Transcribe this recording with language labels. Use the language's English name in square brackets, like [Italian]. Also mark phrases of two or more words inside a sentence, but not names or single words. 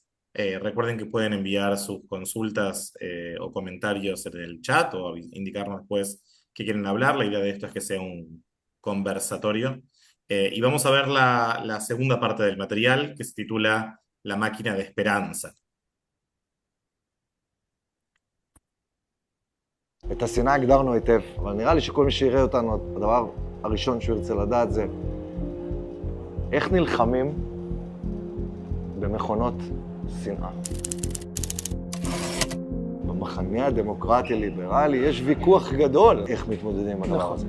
[Spanish] Recuerden que pueden enviar sus consultas o comentarios en el chat o indicarnos después que quieren hablar. La idea de esto es que sea un conversatorio. Y vamos a ver la segunda parte del material, que se titula La máquina de esperanza. [Hebrew] את השנאה הגדרנו היטב, אבל נראה לי שכל מי שיראה אותנו, הדבר הראשון שהוא ירצה לדעת זה איך נלחמים במכונות שנאה. במחנה הדמוקרטי-ליברלי יש ויכוח גדול איך מתמודדים עם הדבר הזה.